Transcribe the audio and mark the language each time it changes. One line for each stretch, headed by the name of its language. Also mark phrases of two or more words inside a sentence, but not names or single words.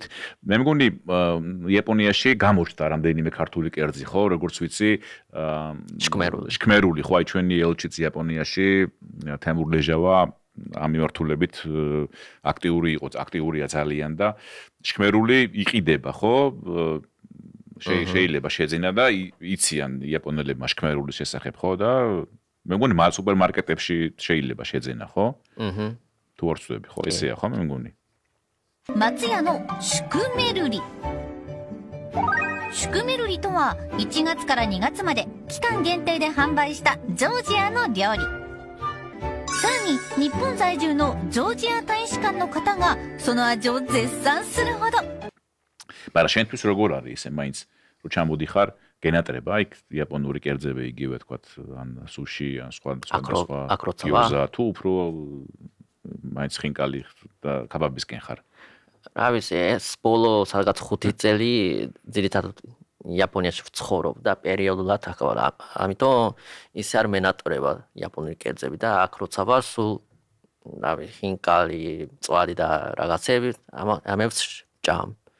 Georgian: მე მგონი იაპონიაში გამოჩნდა რამდენიმე ქართული კერძი, ხო, როგორც ვიცი, შქმერული, ხო, აი ჩვენი ელჩიც იაპონიაში, თემურ ლეჟავა ამ მიმართულებით აქტიურია ძალიან და შქმერული იყიდება, ხო? შეიძლება შეძინა და იციან იაპონელებმა შქმერულის შესახებ, ხო და მე მგონი სუპერმარკეტებში შეიძლება შეძენა, ხო? თუ არ ვწდები, ხო, ესეა, ხო, მე მგონი.
Japanese: Matsuyaのシュクメルリ。シュクメルリとは1月から2月まで期間限定で販売したジョージアの料理。さらに日本在住のジョージア大使館の方がその味を絶賛するほど。
Georgian: მაგრამ შენთვის როგორ არის ესე მაინც რო ჩამოდიხარ გენატრება იქ იაპონური კერძები იგივე თქვათ ან სუში ან სხვა გიოზა თუ უფრო მაინც ხინკალი და კაბაბისკენ ხარ რა ვიცი ეს ბოლო სადღაც 5 წელი ძირითადად იაპონიაში ვცხოვრობ და პერიოდულად ახლა ამიტომ ის არ მენატრება იაპონური კერძები და აქ როცა ვარ სულ რა ვიცი ხინკალი მწვადი და რაღაცები ამებს ჭამ